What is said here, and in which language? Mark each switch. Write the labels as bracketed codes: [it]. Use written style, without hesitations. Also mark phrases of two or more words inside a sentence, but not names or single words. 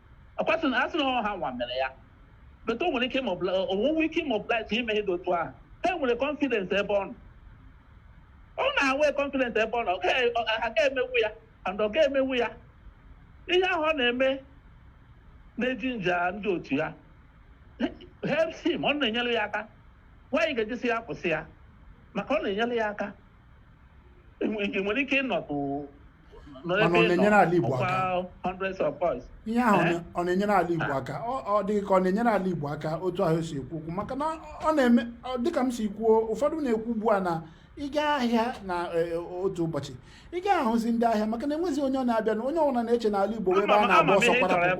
[ig] Ọkwasị na asị na ha nwa mere ya, but o nwere ike mobilize ime ihe dị otu ahụ. Ha nwere confidence ebe ọ nọ. Ọ na-enwe confidence ebe ọ nọ, a ga-emewu ya and ọ ga-emewu ya. Ihe ahụ ọ na-eme na-eji nja ndị otu ya [en] helps him, [ig] ọ na-enyere ya aka. Nwaanyị ga-ejisi ya kwụsị ya maka ọ na-enyere ya aka. Nwere ike ịnọtụ [en] hundreds of boys. [ig] Ihe ahụ ọ na-enyere ala Igbo aka. Ọ dị ka ọ na-enyere ala Igbo aka otu ahụ si ekwu okwu, maka na ọ na-eme dịka m si kwuo, ụfọdụ na-ekwu ugbu a na ịga ahịa na otu ụbọchị ị ga-ahụzi ndị ahịa, maka na enwezi onye ọ na-abịa na onye ọbụla na-eche n'ala Igbo ebe a na-agba ọsọ kwarapụ.